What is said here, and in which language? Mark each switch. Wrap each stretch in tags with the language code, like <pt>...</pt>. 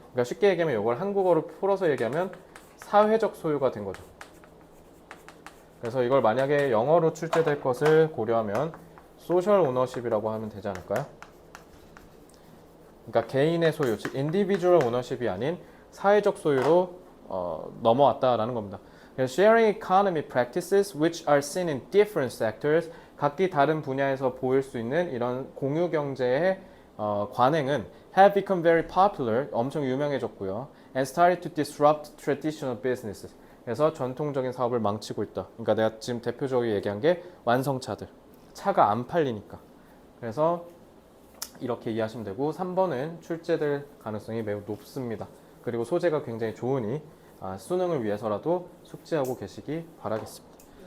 <ko>그러니까 쉽게 얘기하면 이걸 한국어로 풀어서 얘기하면 사회적 소유가 된 거죠. 그래서 이걸 만약에 영어로 출제될 것을 고려하면 소셜 오너십이라고 하면 되지 않을까요? 그러니까 개인의 소유, 즉 individual 오너십이 아닌 사회적 소유로 넘어왔다라는 겁니다.</ko> <en>Sharing economy practices which are seen in different sectors,</en> <ko>각기 다른 분야에서 보일 수 있는 이런 공유 경제의 관행은</ko> <en>have become very popular,</en> <ko>엄청 유명해졌고요.</ko> <en>And started to disrupt traditional businesses.</en> <ko>그래서 전통적인 사업을 망치고 있다. 그러니까 내가 지금 대표적으로 얘기한 게 완성차들. 차가 안 팔리니까. 그래서 이렇게 이해하시면 되고 3번은 출제될 가능성이 매우 높습니다. 그리고 소재가 굉장히 좋으니 수능을 위해서라도 숙지하고 계시기 바라겠습니다.</ko>